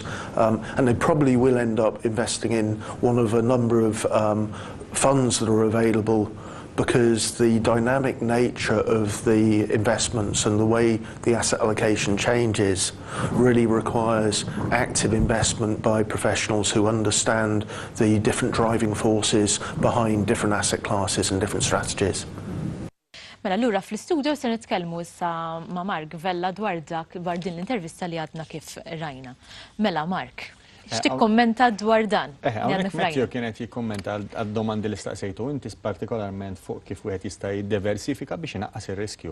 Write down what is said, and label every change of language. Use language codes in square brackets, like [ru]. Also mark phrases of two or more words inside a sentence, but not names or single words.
[en] And they probably will end up investing in one of a number of funds that are available, because the dynamic nature of the investments and the way the asset allocation changes really requires active investment by professionals who understand the different driving forces behind different asset classes and different strategies. [mt] Mela allura fl-istudio se nitkellmu issa ma' Mark Vella dwar din l-intervista li għadna kif rajna. Mela Mark, x'tikkommenta dwar dan? Matthew kienet jikkommenta għad-domandi li staqsejtu inti partikolarment fuq kif wieħed jista' jiddiversifika biex inaqqas ir-riskju.